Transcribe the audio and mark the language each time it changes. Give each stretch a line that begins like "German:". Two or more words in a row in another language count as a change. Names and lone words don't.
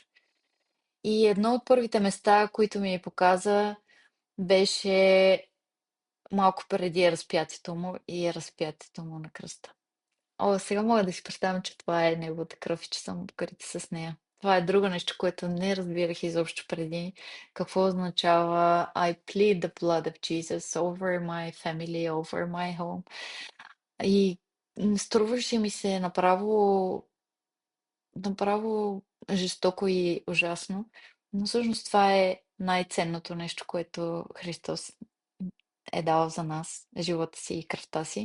Bulgarian: И едно от първите места, които ми показа, беше малко преди разпятието му и разпятието му на кръста. Сега мога да си представям, че това е неговата кръв и че съм покрита с нея. Това е друго нещо, което не разбирах изобщо преди. Какво означава
English: I plead the blood of Jesus over my family, over my home.
Bulgarian: И струваше ми се направо жестоко и ужасно. Но всъщност това е най-ценното нещо, което Христос е дал за нас, живота си и кръвта си.